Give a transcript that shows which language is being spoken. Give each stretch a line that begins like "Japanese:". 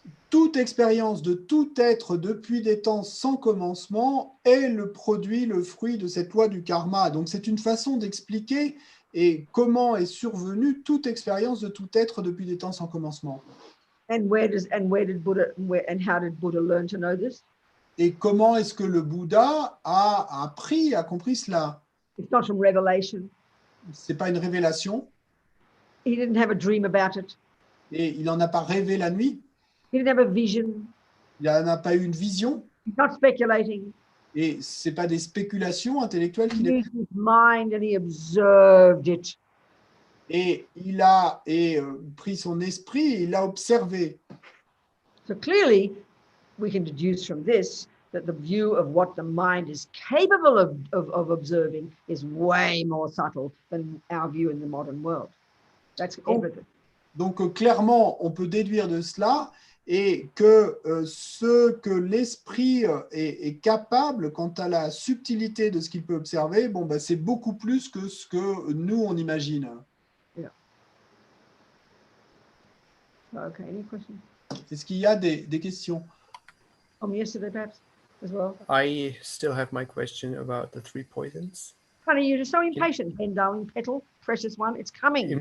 French: Toute expérience de tout être depuis des temps sans commencement est le produit, le fruit de cette loi du karma. Donc c'est une façon d'expliquer et comment est survenue toute expérience de tout être depuis des temps sans commencement.
English: And how did Buddha learn to know this?
French: Et comment est-ce que le Bouddha a compris cela?
English: It's not from revelation.
French: C'est pas une révélation.
English: He didn't have a dream about it.
French: Et il n'en a pas rêvé la nuit.
English: He didn't have a vision.
French: Il n'en a pas eu une vision.
English: He's not speculating.
French: Et c'est pas des spéculations intellectuelles qu'il
English: He
French: a.
English: used his mind and he observed it.
French: Et il a pris son esprit et il l'a observé.
English: So clearly, we can deduce from this that the view of what the mind is capable of observing is way more subtle than our view in the modern world. That's evident.
French: Donc clairement, on peut déduire de cela et que ce que l'esprit est capable quant à la subtilité de ce qu'il peut observer, bon, ben, c'est beaucoup plus que ce que nous, on imagine.
English: Yeah. Okay, any questions?
French: Est-ce qu'il y a des questions?
English: From yesterday, perhaps, as well? I still have my question about the three poisons. Honey, you're just so impatient, Ben, darling, petal, precious one, it's coming.